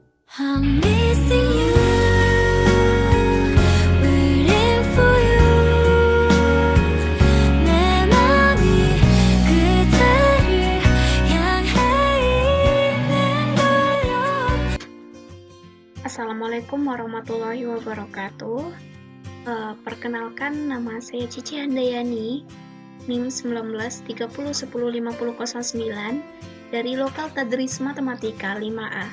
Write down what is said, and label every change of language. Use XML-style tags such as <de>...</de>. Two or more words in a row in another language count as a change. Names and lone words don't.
<en>I'm missing you, waiting for you.</en> <ko>내 맘이 그대를 향해 있는 걸요.</ko> <ar>السلام عليكم ورحمة الله وبركاته.</ar> <id>Perkenalkan, nama saya Cici Handayani, NIM 1930105009 dari Lokal Tadris Matematika 5A.</id>